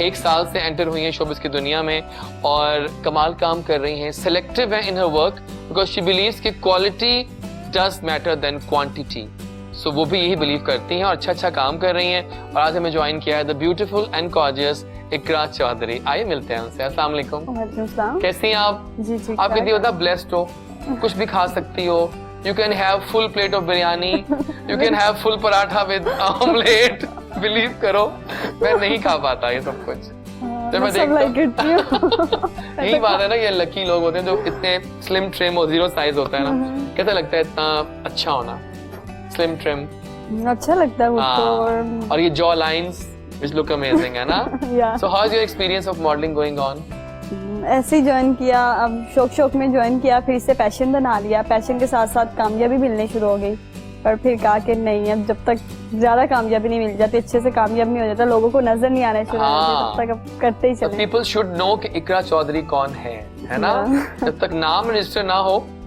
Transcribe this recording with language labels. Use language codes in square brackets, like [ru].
[hi] 1 साल से एंटर हुई है शोबिस की दुनिया में और कमाल काम कर रही हैं, सिलेक्टिव है [en] in her work because she believes [hi] कि [en] Quality does matter than quantity. [hi] सो वो भी यही बिलीव करती हैं और अच्छा काम कर रही हैं। और आज हमें ज्वाइन किया है द ब्यूटीफुल एंड गॉर्जियस इकरा चौधरी। आइए मिलते हैं उनसे। अस्सलाम वालेकुम, कैसी हैं आप? जी ठीक आप कितनी होता ब्लेस्ड हो, कुछ भी खा सकती हो। [en] You can have full plate of biryani. You can have full paratha with omelette. [hi] Believe करो, मैं नहीं खा पाता ये सब कुछ। जब मैं देखता हूँ यही बात है ना, ये लकी लोग होते हैं जो इतने स्लिम ट्रिम और 0 साइज होता है ना। कैसा लगता है इतना अच्छा होना, स्लिम ट्रिम? अच्छा लगता है मुझको। और ये [en] jawlines which look amazing [hi] है ना? [en] Yeah. So how's your experience of modeling going on? [hi] ऐसे ही ज्वाइन किया, अब शौक में ज्वाइन किया, फिर इससे पैशन बना लिया, पैशन के साथ साथ कामयाबी मिलने शुरू हो गई। पर फिर कहा कि नहीं, अब जब तक ज्यादा कामयाबी नहीं मिल जाती, अच्छे से कामयाब नहीं हो जाता, लोगों को नजर नहीं आना शुरू हो जाता, तब तक अब करते ही चले। [en] people should know [hi] कि इकरा चौधरी कौन है ना? जब तक नाम रजिस्टर ना हो।